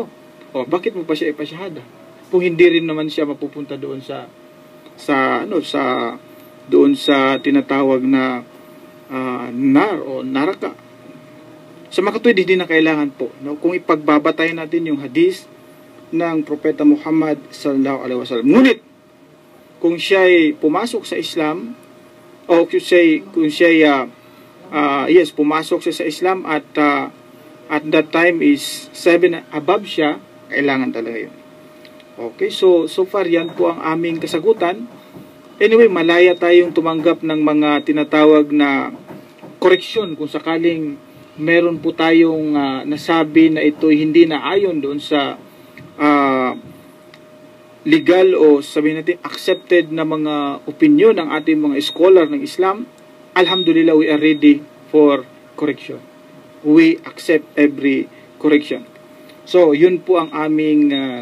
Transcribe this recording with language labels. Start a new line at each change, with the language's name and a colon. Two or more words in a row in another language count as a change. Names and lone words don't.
Filipino: Bakit mo pa siya ipasyahada? Kung hindi rin naman siya mapupunta doon doon sa tinatawag na nar o naraka. Sa makatuwid, hindi na kailangan po. Kung ipagbabatayan natin yung hadis ng Propeta Muhammad
Arabic: صلى الله عليه وسلم.
Filipino: Ngunit, kung siya ay pumasok sa Islam, o kung siya pumasok siya sa Islam
English: at that time is 7 above
Filipino: siya, kailangan talaga yun. Okay, so far yan po ang aming kasagutan. Anyway, malaya tayong tumanggap ng mga tinatawag na koreksyon kung sakaling meron po tayong nasabi na ito hindi na ayon doon sa legal o sabihin natin accepted na mga opinion ng ating mga scholar ng Islam.
English: Alhamdulillah, we are ready for correction. We accept every correction.
Filipino: So, yun po ang aming